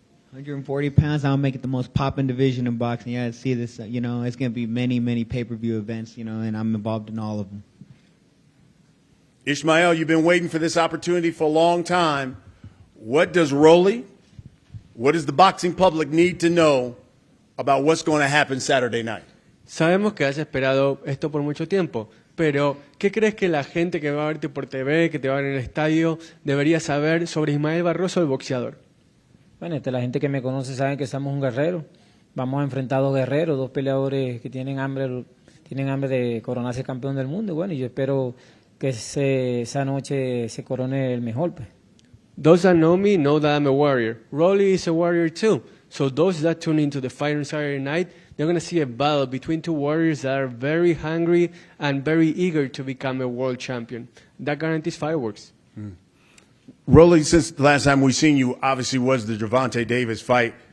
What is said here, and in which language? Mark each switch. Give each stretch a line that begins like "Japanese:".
English: 140 pounds, I'll make it the most popping division in boxing. Yeah, see this, you know, it's going to be many, many pay-per-view events, you know, and I'm involved in all of them. Ismael, you've been waiting for this opportunity for a long time. What does Rolly, what does the boxing public need to know about what's going to happen Saturday night?
Spanish: Sabemos que has esperado esto por mucho tiempo, pero ¿qué crees que la gente que va a verte por TV, que te va a ver en el estadio, debería saber sobre Ismael Barroso, el boxeador? Bueno, la gente que me conoce sabe que somos un guerrero. Vamos a enfrentar dos guerreros, dos peleadores que tienen hambre de coronarse campeón del mundo. Y bueno, yo espero que esa noche se corone el mejor. Pues.
English: Those that know me know that I'm a warrior. Rolly is a warrior too. So those that tune into the fight on Saturday night, they're going to see a battle between two warriors that are very hungry and very eager to become a world champion. That guarantees fireworks. Rolly, since the last time we've seen you, obviously was the Gervonta Davis fight.